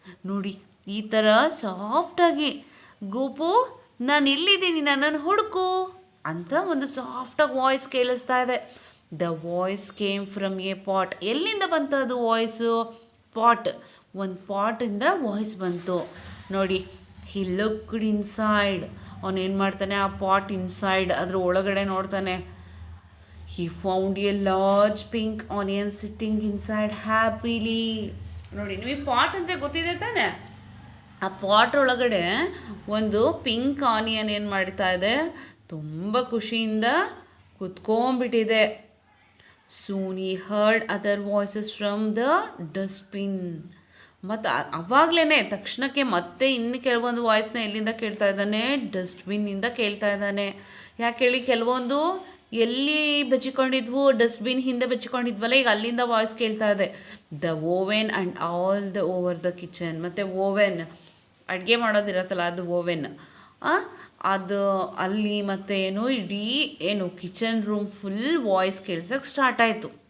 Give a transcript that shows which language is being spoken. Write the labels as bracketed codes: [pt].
[kn] ನೋಡಿ, ಈ ಥರ ಸಾಫ್ಟಾಗಿ, ಗೋಪು ನಾನು ಇಲ್ಲಿದ್ದೀನಿ, ನನ್ನನ್ನು ಹುಡುಕು ಅಂತ ಒಂದು ಸಾಫ್ಟಾಗಿ ವಾಯ್ಸ್ ಕೇಳಿಸ್ತಾ ಇದೆ. [en] The voice came from a pot. [kn] ಎಲ್ಲಿಂದ ಬಂತು ಅದು ವಾಯ್ಸು, [en] Pot. [kn] ಒಂದು ಪಾಟಿಂದ ವಾಯ್ಸ್ ಬಂತು. ನೋಡಿ, [en] He looked inside. [kn] ಅವನೇನು ಮಾಡ್ತಾನೆ, ಆ ಪಾಟ್ ಇನ್ಸೈಡ್ ಅದ್ರ ಒಳಗಡೆ ನೋಡ್ತಾನೆ. [en] He found a large pink onion sitting inside happily. [kn] ನೋಡಿ ನಿಮಗೆ ಪಾಟ್ ಅಂದರೆ ಗೊತ್ತಿದೆ ತಾನೆ. ಆ ಪಾಟ್ ಒಳಗಡೆ ಒಂದು ಪಿಂಕ್ ಆನಿಯನ್ ಏನು ಮಾಡ್ತಾ ಇದೆ, ತುಂಬ ಖುಷಿಯಿಂದ ಕುತ್ಕೊಂಡ್ಬಿಟ್ಟಿದೆ. [en] Soon he heard other voices from the dustbin. [kn] ಮತ್ತು ಅವಾಗಲೇ ತಕ್ಷಣಕ್ಕೆ ಮತ್ತೆ ಇನ್ನು ಕೆಲವೊಂದು ವಾಯ್ಸ್ನ ಎಲ್ಲಿಂದ ಕೇಳ್ತಾ ಇದ್ದಾನೆ, ಡಸ್ಟ್ಬಿನ್ನಿಂದ ಕೇಳ್ತಾ ಇದ್ದಾನೆ. ಯಾಕೆ ಹೇಳಿ, ಕೆಲವೊಂದು ಎಲ್ಲಿ ಬಚ್ಚಿಕೊಂಡಿದ್ವು, ಡಸ್ಟ್ಬಿನ್ ಹಿಂದೆ ಬಚ್ಚಿಕೊಂಡಿದ್ವಲ್ಲ, ಈಗ ಅಲ್ಲಿಂದ ವಾಯ್ಸ್ ಕೇಳ್ತಾ ಇದೆ. [en] The oven and all the over the kitchen. [kn] ಮತ್ತು ಓವೆನ್ ಅಡುಗೆ ಮಾಡೋದಿರತ್ತಲ್ಲ, ಅದು ಓವೆನ್, ಅದು ಅಲ್ಲಿ ಮತ್ತು ಏನು ಇಡೀ ಏನು kitchen room full voice ಕೇಳ್ಸೋಕ್ಕೆ start ಆಯಿತು.